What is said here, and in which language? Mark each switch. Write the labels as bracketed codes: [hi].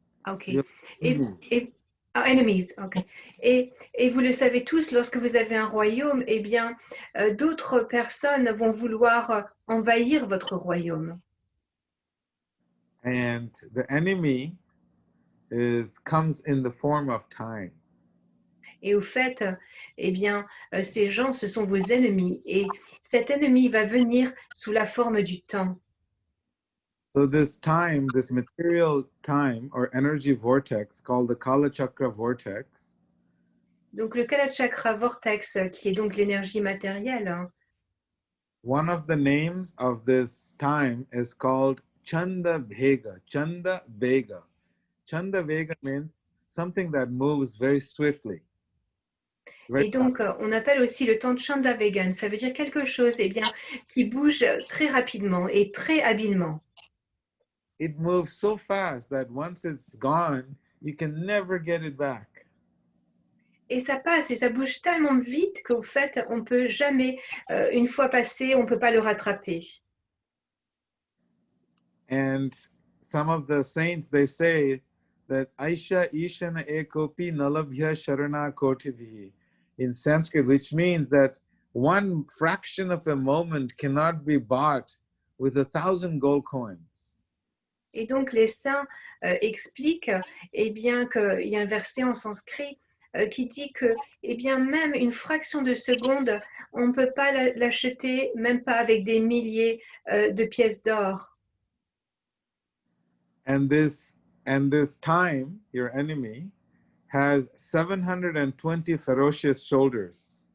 [en] Okay. Enemies. Okay. [fr] Et vous le savez tous, lorsque vous avez un royaume, eh bien, d'autres personnes vont vouloir envahir votre royaume. [en] And the enemy comes in the form of time. [fr] Et au fait, eh bien, ces gens, ce sont vos ennemis. Et cet ennemi va venir sous la forme du temps. [en] So this time, this material time or energy vortex called the Kala Chakra vortex. [fr] Donc le Kala Chakra vortex, qui est donc l'énergie matérielle. Hein. [en] One of the names of this time is called Chanda Vega. Chanda Vega. Chanda Vega means something that moves very swiftly. [fr] Et donc, on appelle aussi le temps de Chanda Vegan. Ça veut dire quelque chose eh bien, qui bouge très rapidement et très habilement. [en] It moves so fast that once it's gone, you can never get it back. [fr] Et ça passe et ça bouge tellement vite qu'au fait, on ne peut jamais, une fois passé, on ne peut pas le rattraper. [en] And some of the saints, they say that [sa] Aisha Ishana Ekopi Nalabhya Sharana Kotivihi [en] in Sanskrit, which means that one fraction of a moment cannot be bought with 1,000 gold coins. [fr] Et donc, les saints expliquent eh bien, qu'il y a un verset en sanskrit qui dit que, eh bien, même une fraction de seconde, on ne peut pas l'acheter, même pas avec des milliers de pièces d'or. [en] And this time, your enemy, has 720 ferocious shoulders.